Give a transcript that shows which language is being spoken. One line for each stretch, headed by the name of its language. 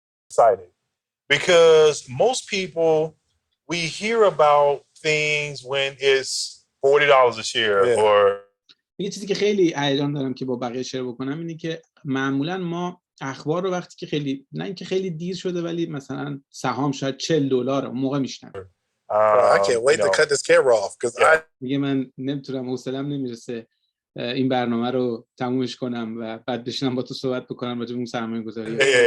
English: excited because most people we hear about things when it's $40 a share or
Persian: یه چیزی که خیلی هیجان دارم که با بقیه شیر بکنم اینه که معمولا ما اخبار رو وقتی که خیلی نه اینکه خیلی دیر شده ولی مثلا سهام شاید $40 اون موقع میشنم.
English: I can't wait to cut this camera off because
Persian: میگه من نمیتونم حوصله‌ام نمیرسه این برنامه رو تمومش کنم و بعد بشینم با تو صحبت بکنم راجع به اون سرمایه‌گذاری.